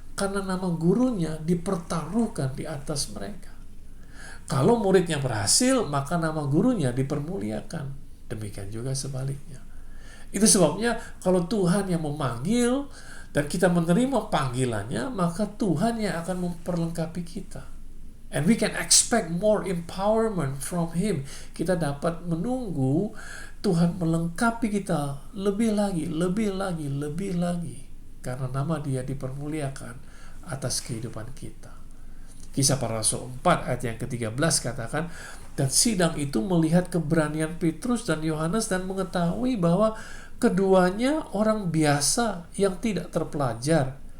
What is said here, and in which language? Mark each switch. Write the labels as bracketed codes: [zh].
[id] Karena nama gurunya dipertaruhkan di atas mereka. Kalau muridnya berhasil, maka nama gurunya dipermuliakan. Demikian juga sebaliknya. Itu sebabnya kalau Tuhan yang memanggil dan kita menerima panggilannya, maka Tuhan yang akan memperlengkapi kita. [en] And we can expect more empowerment from Him. [id] Kita dapat menunggu Tuhan melengkapi kita lebih lagi, lebih lagi, lebih lagi. Karena nama Dia dipermuliakan atas kehidupan kita. Kisah Para Rasul 4 ayat yang ke-13 katakan, dan sidang itu melihat keberanian Petrus dan Yohanes dan mengetahui bahwa keduanya orang biasa yang tidak terpelajar.